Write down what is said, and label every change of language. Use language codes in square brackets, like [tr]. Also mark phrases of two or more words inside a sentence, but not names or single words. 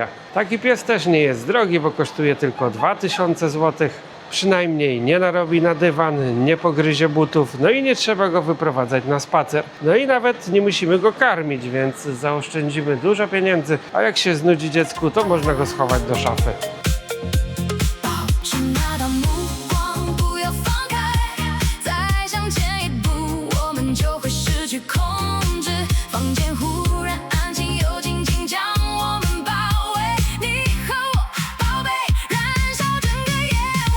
[pl] Taki pies też nie jest drogi, bo kosztuje tylko 2000 zł. Przynajmniej nie narobi na dywan, nie pogryzie butów, no i nie trzeba go wyprowadzać na spacer. No i nawet nie musimy go karmić, więc zaoszczędzimy dużo pieniędzy, a jak się znudzi dziecku, to można go schować do szafy. [zh] 是那道目光不要放开，再向前一步，我们就会失去控制。房间忽然安静，又紧紧将我们包围。你和我，宝贝，燃烧整个夜晚。